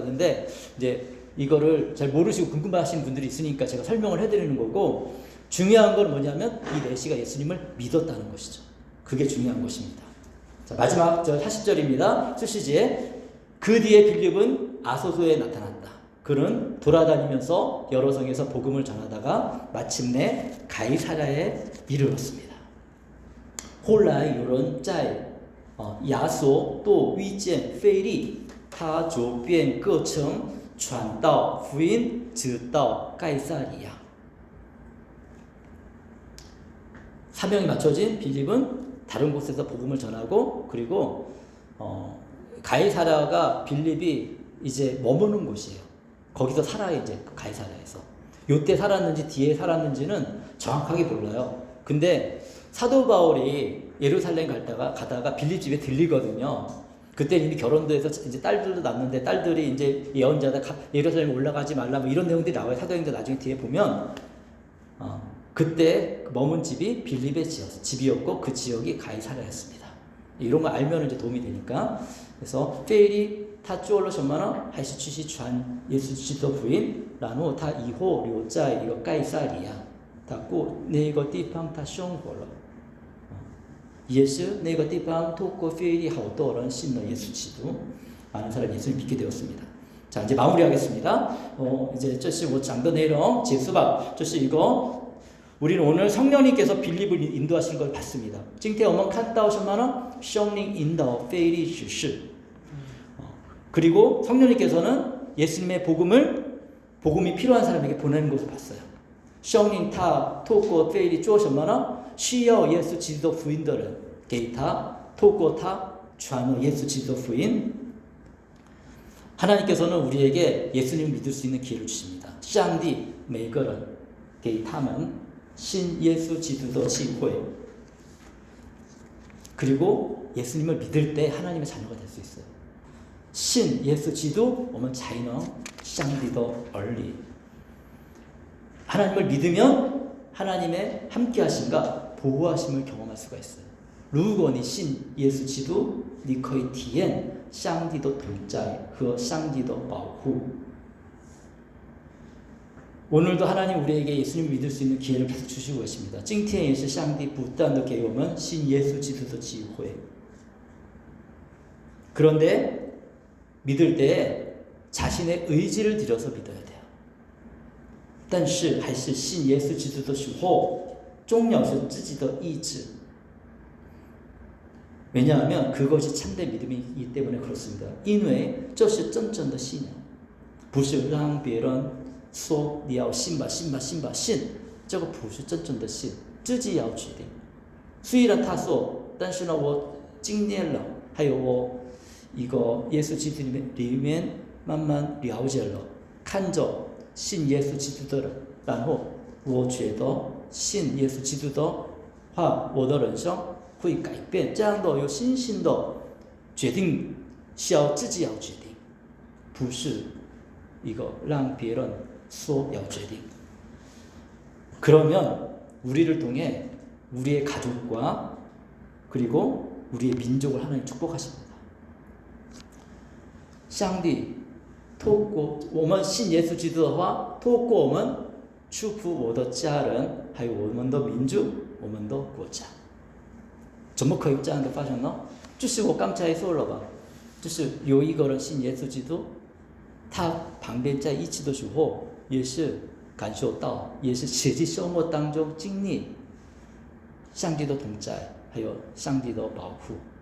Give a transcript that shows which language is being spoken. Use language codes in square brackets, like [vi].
[ko] 근데 이제 이거를 잘 모르시고 궁금하신 분들이 있으니까 제가 설명을 해드리는 거고 중요한 건 뭐냐면 이 내시가 예수님을 믿었다는 것이죠. 그게 중요한 것입니다. 자, 마지막 40절입니다. 수시지에 그 뒤에 빌립은 아소소에 나타났다. 그는 돌아다니면서 여러 성에서 복음을 전하다가 마침내 가이사랴에 이르렀습니다. [zh] 后来有人在亚索都遇见腓力，他就便各城 传道福音直到盖萨利亚. [ko] 사명이 맞춰진 빌립은 다른 곳에서 복음을 전하고 그리고 가이사랴가 빌립이 이제 머무는 곳이에요. 거기서 살아요. 이제 가이사랴에서. 요때 살았는지 뒤에 살았는지는 정확하게 몰라요. 근데 사도 바울이 예루살렘 가다가 빌립 집에 들리거든요. 그때 이미 결혼도 해서 이제 딸들도 낳는데 딸들이 이제 예언자다 예루살렘에 올라가지 말라 뭐 이런 내용들이 나와요. 사도행전 나중에 뒤에 보면 그때 머문 집이 빌립의 집이었고 그 지역이 가이사랴였습니다. 이런 거 알면 이제 도움이 되니까. [zh] 그래서 腓力他做了什么呢？还是继续传耶稣基督福音，然后他以后留在一个盖萨利亚，他过那个地方他生活了。也是那个地方透过腓力好多人信了耶稣基督 [ko] 많은 사람이 예수를 믿게 되었습니다. 자, 이제 마무리하겠습니다. [zh] 이제 这是我讲的内容结束吧。这是一个 [ko] 우리는 오늘 성령님께서 빌립을 인도하신 걸 봤습니다. [zh] 今天我们看到什么呢？圣灵引导腓力指示 [ko] 그리고 성령님께서는 예수님의 복음이 필요한 사람에게 보내는 것을 봤어요. [zh] 圣灵他透过腓力做什么呢？需要耶稣基督福音的人给他透过他传了耶稣基督福音 [ko] 하나님께서는 우리에게 예수님을 믿을 수 있는 기회를 주십니다. [zh] 上帝每个人给他们信耶稣基督的机会 [ko] 그리고 예수님을 믿을 때 하나님의 자녀가 될 수 있어요. [zh] 信耶稣基督我们才能上帝的儿女 [ko] 하나님을 믿으면 하나님의 함께하심과 보호하심을 경험할 수가 있어요. [zh] 如果你信耶稣基督，你可以体验上帝的同在和上帝的保护。 [ko] 오늘도 하나님 우리에게 예수님을 믿을 수 있는 기회를 계속 주시고 계십니다. [zh] 今天也是上帝不断地给我们信耶稣基督的机会。 [ko] 그런데 믿을 때 자신의 의지를 들여서 믿어야 돼요. [zh] 但是还是信耶稣基督的时候，重要是自己的意志。 [ko] 왜냐하면 그것이 참된 믿음이기 때문에 그렇습니다. [zh] 因为这是真正的信仰，不是让别人说你要信吧信吧信吧信，这个不是真正的信，自己要决定。虽然他说，但是呢，我经验了，还有我一个耶稣基督里面慢慢了解了，看着信耶稣基督的人，然后我觉得信耶稣基督的话，我的人生会改变。这样的有信心的决定需要自己要决定，不是一个让别人说要决定。 [ko] 그러면 우리를 통해 우리의 가족과 그리고 우리의 민족을 하나님 축복하십니다. [zh] 上帝透过我们信耶稣基督的话，透过我们祝福我的家人，还有我们的民族，我们的国家。怎么可以这样的发生呢？就是我刚才说了吧，就是有一个人信耶稣基督，他旁边在一起的时候，也是感受到，也是实际生活当中经历上帝的同在，还有上帝的保护。